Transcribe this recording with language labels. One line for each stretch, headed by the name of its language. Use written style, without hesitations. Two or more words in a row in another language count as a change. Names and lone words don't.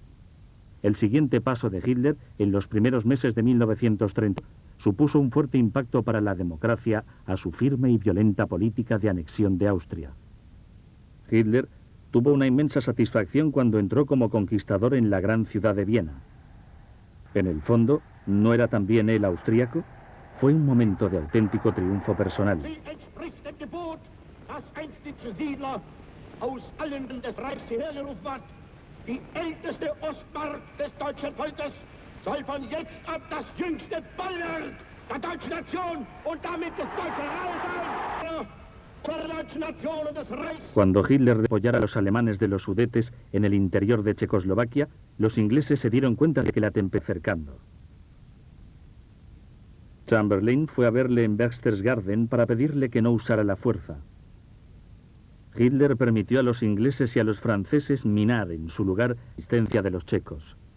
Spanish: El siguiente paso de Hitler, en los primeros meses de 1930, supuso un fuerte impacto para la democracia a su firme y violenta política de anexión de Austria. Hitler tuvo una inmensa satisfacción cuando entró como conquistador en la gran ciudad de Viena. En el fondo, ¿no era también él austríaco? Fue un momento de auténtico triunfo personal.
German: Die älteste Ostmark des deutschen Volkes soll von jetzt ab das jüngste Bollwerk der deutschen Nation und damit des Deutschen Reiches sein.
Spanish: Cuando Hitler apoyara a los alemanes de los Sudetes en el interior de Checoslovaquia, los ingleses se dieron cuenta de que la tempestad acercando. Chamberlain fue a verle en Berchtesgaden para pedirle que no usara la fuerza. Hitler permitió a los ingleses y a los franceses minar en su lugar la existencia de los checos.